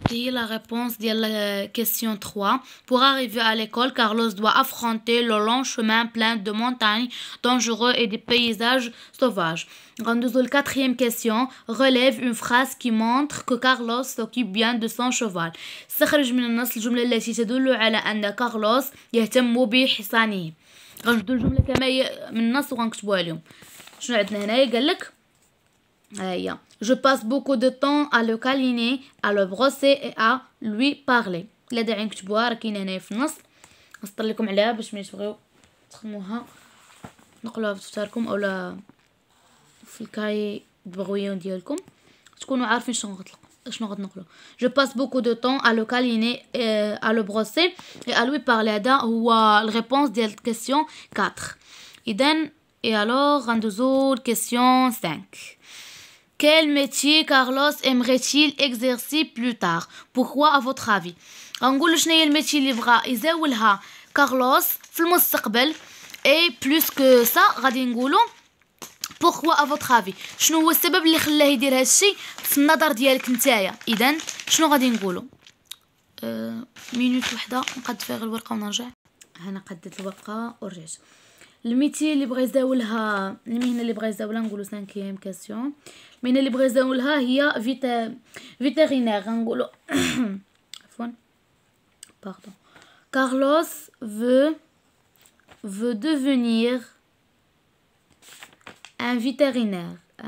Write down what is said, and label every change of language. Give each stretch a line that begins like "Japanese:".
French: La réponse de la question 3. Pour arriver à l'école, Carlos doit affronter le long chemin plein de montagnes dangereux et des paysages sauvages. La quatrième question. Relève une phrase qui montre que Carlos s'occupe bien de son cheval.
Arabic: استخرج من النص الجملة التي تدل على أن كارلوس يهتم بحصانه. غنبدو الجملة كما هي من النص وغنكتبوها لهم. شنو عندنا هنايا؟ قالك هيا
French: Je passe beaucoup de temps à le câliner, à le brosser et à lui parler.
Arabic: لا داعي نكتبوها، راه كاينه هنايا في النص. نسطر لكم عليها باش ملي تبغيو تخدموها نقلوها في دفتركم اولا في الكاي البغويون ديالكم تكونوا عارفين شنو غتنقلوا.
French: Je passe beaucoup de temps à le câliner, à le brosser et à lui parler.
Arabic: هذا هو الريبونس ديال الكيسيون 4. إذن
French: et alors
Arabic: غندوزو question 5.
French: Quel métier Carlos aimerait-il exercer plus tard? Pourquoi à votre avis?
Arabic: غنقولوا شنو هي الميتي اللي بغا يزاولها كارلوس في المستقبل.
French: et plus que ça
Arabic: غادي نقولوا
French: pourquoi à votre avis.
Arabic: شنو هو السبب اللي خلاه يدير هادشي في النظر ديالك نتايا؟ اذا شنو غادي نقولوا؟ مينوت وحده نقد فيها غير الورقه ونرجع. انا قديت الورقه ورجعت. الميتي اللي بغا يزاولها، المهنه اللي بغا يزاولها نقولوا 5e كاسيون. المهنه اللي بغا يزاولها هي فيترينير. غنقولوا عفوا pardon.
French: Carlos veut devenir un vétérinaire.